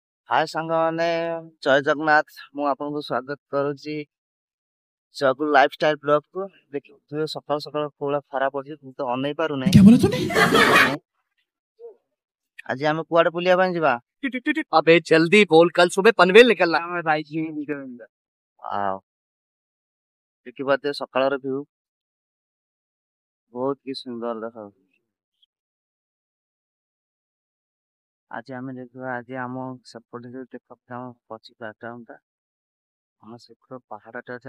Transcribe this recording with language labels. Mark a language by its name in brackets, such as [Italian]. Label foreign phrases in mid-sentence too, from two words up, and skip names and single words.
[Odia] हाय ସାଙ୍ଗମାନେ ଜୟ ଜଗନ୍ନାଥ। ମୁଁ ଆପଣଙ୍କୁ ସ୍ୱାଗତ କରୁଛି ଜଗୁ ଲାଇଫଷ୍ଟାଇଲ ବ୍ଲଗକୁ। ଦେଖିଥିବେ ସକାଳୁ ସକାଳୁ କୋଉଭଳିଆ ଖରା ପଡୁଛି, ମୁଁ ତ ଅନେଇ ପାରୁନାହିଁ। [Hindi] क्या बोला तूने? [Odia] ଆଜି ଆମେ କୁଆଡେ ବୁଲିବା ପାଇଁ ଯିବା? [Hindi] अबे जल्दी बोल, कल सुबह पनवेल निकलना है भाई जी। [Odia] ଆଉ ଦେଖିପାରୁଥିବେ ସକାଳର ଭିଉ ବହୁତ କି ସୁନ୍ଦର ଦେଖାଯାଉଛି। ଆଜି ଆମେ ଦେଖିବା, ଆଜି ଆମ ସେପଟେ ଯୋଉ ଦେଖାଯାଉଛି ଆମ ପଛ ବ୍ୟାକଗ୍ରାଉଣ୍ଡଟା, ଆମ ସେପଟ ପାହାଡଟା ଅଛି।